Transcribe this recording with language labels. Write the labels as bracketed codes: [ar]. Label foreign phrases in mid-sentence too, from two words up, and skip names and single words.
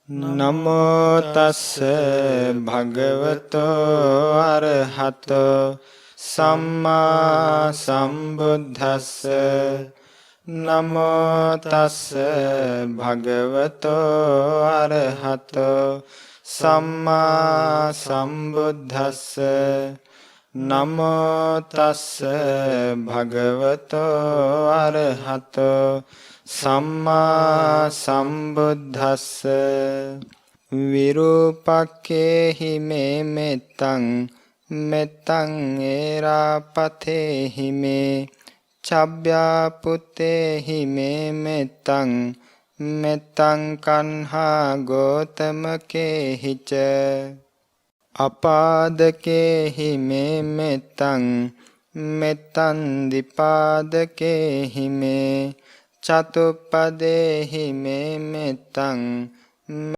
[pi] නමෝ තස්ස භගවතෝ අරහතෝ සම්මා සම්බුද්දස්ස නමෝ තස්ස භගවතෝ අරහතෝ සම්මා සම්බුද්දස්ස නමෝ තස්ස භගවතෝ අරහතෝ සම්මා සම්බුද්දස්ස විරූපක්ඛේහි මේ මෙත්තං මෙත්තං ඒරාපතේහි මේ චබ්බ්‍යාපුත්තේහි මේ මෙත්තං මෙත්තං කන්හා ගෝතමකේහිච අපාදකේහි මේ මෙත්තං මෙත්තං දිපාදකේහි මේ චතුප්පදේහි මේ මෙත්තං